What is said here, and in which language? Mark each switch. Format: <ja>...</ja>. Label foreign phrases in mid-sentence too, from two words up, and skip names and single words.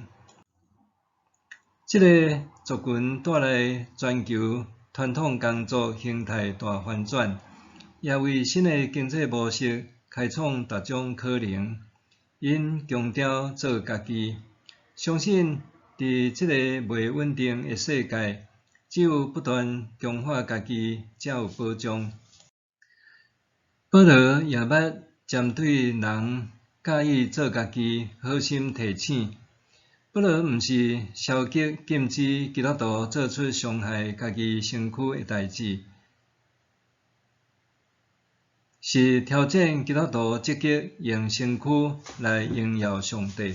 <nan>这个族群带来全球传统工作形态大反转，也为新的经济模式开创各种可能。因强调做家己，相信伫这个袂稳定的世界，只有不断强化家己，才有保障。保罗也捌针对人介意做家己，好心提醒。保罗毋是消极禁止基督徒做出伤害家己身躯的代志，是挑战基督徒积极用身躯来荣耀上帝。</nan>